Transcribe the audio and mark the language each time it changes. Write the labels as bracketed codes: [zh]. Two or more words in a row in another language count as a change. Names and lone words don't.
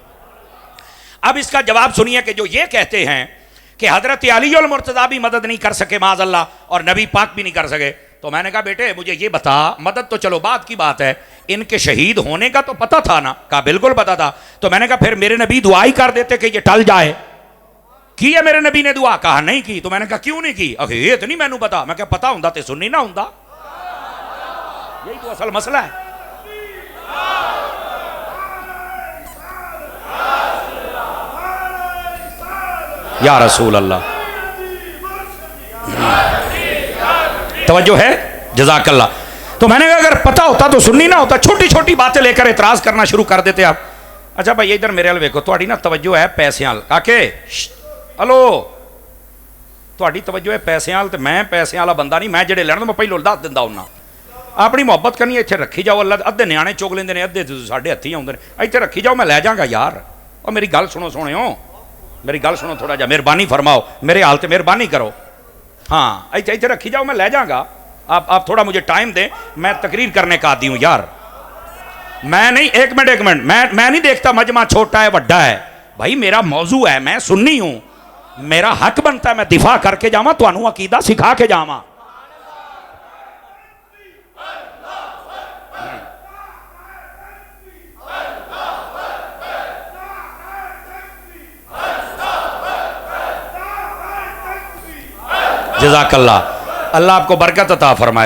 [ur] اب اس کا جواب سنیے کہ جو یہ کہتے ہیں کہ حضرت علی المرتضیٰ بھی مدد نہیں کر سکے [ar] معاذ اللہ, [ur] اور نبی پاک بھی نہیں کر سکے, تو میں نے کہا بیٹے مجھے یہ بتا, مدد تو چلو بات کی بات ہے, ان کے شہید ہونے کا تو پتہ تھا نا؟ کہا بالکل پتہ تھا. تو میں نے کہا پھر میرے نبی دعا ہی کر دیتے کہ یہ ٹل جائے. کی ہے میرے نبی نے دعا؟ کہا نہیں کی. تو میں نے کہا کیوں نہیں کی؟ [pa] اخی یہ تو نہیں مینوں پتا. میں کہا پتہ ہوندا تے سننی نہ ہوندا. [ur] یہی تو اصل مسئلہ ہے. [ar] یا رسول اللہ, [ur] توجہ ہے؟ [ar] جزاک اللہ. [ur] تو میں نے کہا اگر پتہ ہوتا تو سننی نہ ہوتا, چھوٹی چھوٹی باتیں لے کر اعتراض کرنا شروع کر دیتے آپ. [pa] اچھا بھائی ادھر میرے ال ویکھو, تہاڈی نا توجہ ہے پیسے وال. کاکے ہلو, تہاڈی توجہ ہے پیسے وال, تے میں پیسے والا بندہ نہیں, میں جڑے لڑن میں پہلو دس دیندا ہوندا. اپنی محبت کرنی ایتھے رکھی جاؤ. اللہ ادھے نیانے چوک لیندے نے, ادھے ساڈے ہتھی آوندے نے. ایتھے رکھی جاؤ, میں لے جاں گا یار. اور میری گل سنو سونےو, میری گل سنو تھوڑا جا, مہربانی فرماؤ, میرے حال تے مہربانی کرو. ہاں ایتھے رکھی جاؤ, میں لے جاں گا. [ur] آپ تھوڑا مجھے ٹائم دیں, میں تقریر کرنے کا عادی ہوں یار. میں نہیں, ایک منٹ, میں نہیں دیکھتا مجمع چھوٹا ہے بڑا ہے. بھائی میرا موضوع ہے, میں سنی ہوں, میرا حق بنتا ہے میں دفاع کر کے جاواں, [pa] تانوں عقیدہ سکھا کے جاواں. [ar] جزاک اللہ, [ur] اللہ آپ کو برکت عطا فرمائے.